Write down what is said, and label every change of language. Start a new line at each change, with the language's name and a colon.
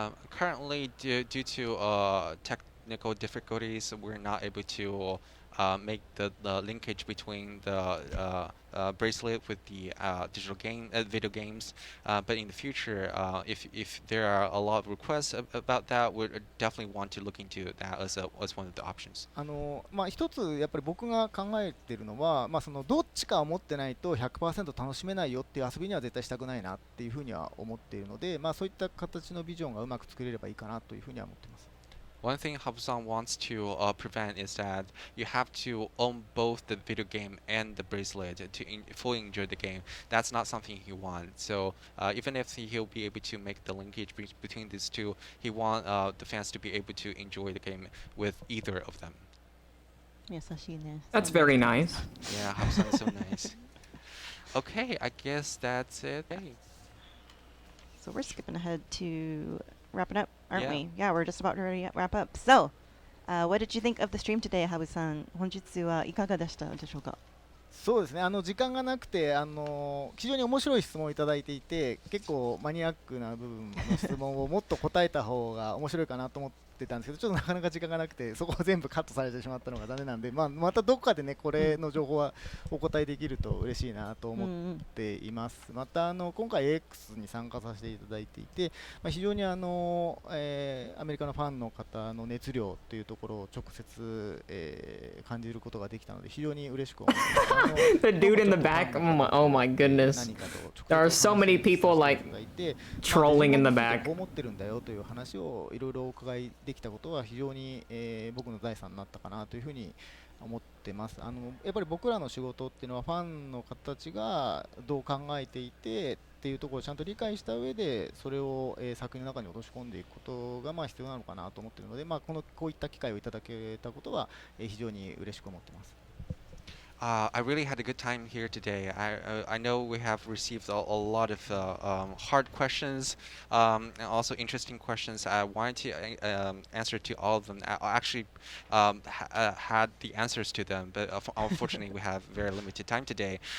English: Currently, due to technical difficulties, we're not able to make the linkage between the bracelet with the digital video games. But in the future, if there are a lot of requests about that, we definitely want to look into that as one of the options.
Japanese: 一つやっぱり僕が考えているのは、どっちかを持ってないと 100% 楽しめないよっていう遊びには絶対したくないなっていうふうには思っているので、そういった形のビジョンがうまく作れればいいかなというふうには思っています。
English: One thing Habu-san wants to prevent is that you have to own both the video game and the bracelet to fully enjoy the game. That's not something he wants. So even if he'll be able to make the linkage between these two, he wants the fans to be able to enjoy the game with either of them.
Japanese: 優しいね。
English: That's very nice. Yeah, Habu-san is so nice. Okay, I guess that's it. Hey. So we're skipping ahead to wrapping up, aren't Yeah. we? Yeah, we're just about to ready wrap up. So, what did you think of the stream today, Habu-san?
Japanese: 本日はいかがでしたでしょうか？そうですね、時間がなくて非常に面白い質問をいただいていて、結構マニアックな部分の質問をもっと答えた方が面白いかなと思ってたんですけど、ちょっとなかなか時間がなくてそこを全部カットされてしまったのが残念なんで、またどこかでねこれの情報はお答えできると嬉しいなと思っています。また今回 AX に参加させていただいていて、非常にアメリカのファンの方の熱量というところを直接、感じることができたので非常に嬉しく思います。
English: The dude in the back, oh my goodness. There are so many people like trolling in the back.
Japanese: こう思ってるんだよという話をいろいろお伺いできたことは非常に、僕の財産になったかなというふうに思ってます。やっぱり僕らの仕事っていうのはファンの方たちがどう考えていてっていうところをちゃんと理解した上でそれを、作品の中に落とし込んでいくことが必要なのかなと思っているので、こういった機会をいただけたことは、非常に嬉しく思ってます。
English: I really had a good time here today. I know we have received a lot of hard questions and also interesting questions. I wanted to answer to all of them. I actually had the answers to them, but unfortunately we have very limited time today.